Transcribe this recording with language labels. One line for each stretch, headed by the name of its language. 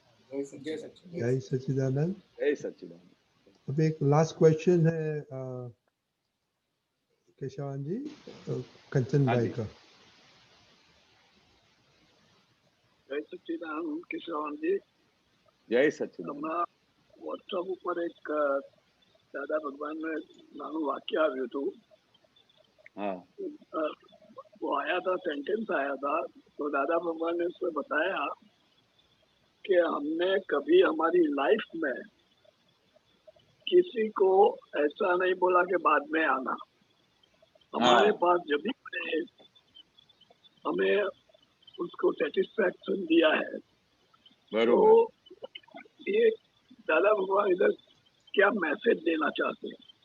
Hindi: जय सच्चिदानंद। जय सच्चिदानंद। अब एक लास्ट क्वेश्चन है केशवान जी, कंचन भाई का। जय सच्चिदानंद केशवान जी। जय सच्चिदानंद।
Gujarati: व्हाट्सएप ઉપર એક દાદા ભગવાનનું નાનું વાક્ય આવ્યું હતું।
Hindi: वो आया था, सेंटेंस आया था, तो दादा भगवान ने उसमें बताया कि हमने कभी हमारी लाइफ में किसी को ऐसा नहीं बोला कि बाद में आना। हमारे पास जब भी हमें उसको सेटिस्फैक्शन दिया है, तो ये दादा भगवान इधर क्या मैसेज देना चाहते हैं?